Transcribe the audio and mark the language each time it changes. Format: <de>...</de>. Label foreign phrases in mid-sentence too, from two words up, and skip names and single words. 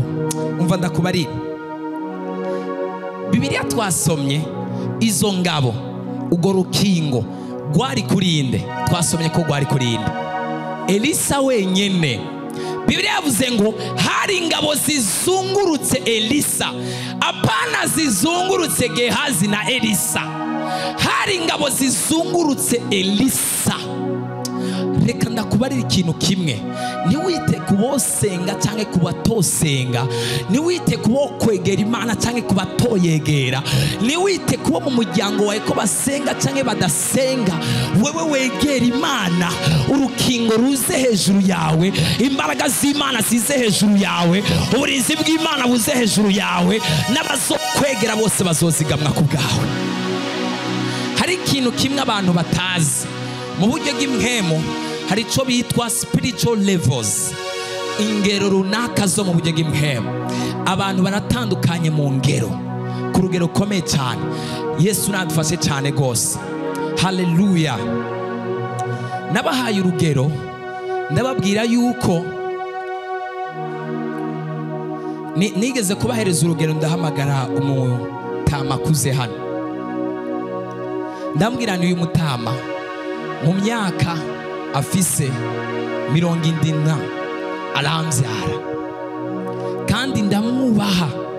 <rn>Umva ndakubarira, Bibiliya twasomye izo ngabo, ugo rukingo gwari kurinde, twasomye ko gwari kurinde Elisa wenyene. Bibiliya yavuze ngo hari ingabo zizungurutse Elisa, apana zizungurutse Gehazi na Elisa, hari ingabo zizungurutse Elisa. Reka ndakubarira ikintu kimwe, ntiwite kubosenga cyangwa kubatosenga, ntiwite kubokwegera Imana cyangwa kubatoyegera, ntiwite kubo mu muryango wawe ko basenga cyangwa badasenga. Wewe wegera Imana, urukingo ruze hejuru yawe, imbaraga z'Imana zize hejuru yawe, uburinzi bw'Imana buze hejuru yawe, n'abazokwegera bose bazozigamwa ku bwawe. Hari ikintu kimwe abantu batazi, mu buryo bw'impwemu hari ico bitwa</rn> <en>spiritual levels,</en> <rn>ingero runaka zo mu buryo bw'impwemu. Abantu baratandukanye mu ngero, ku rugero rukomeye cyane. Yesu nadufashe cyane rwose. Haleluya. Nabahaye urugero ndababwira yuko nigeze kubahereza urugero, ndahamagara umutama akuze hano, ndambwira ni uyu mutama mu myaka afise 70 arambyara kandi ndamwubaha,</rn>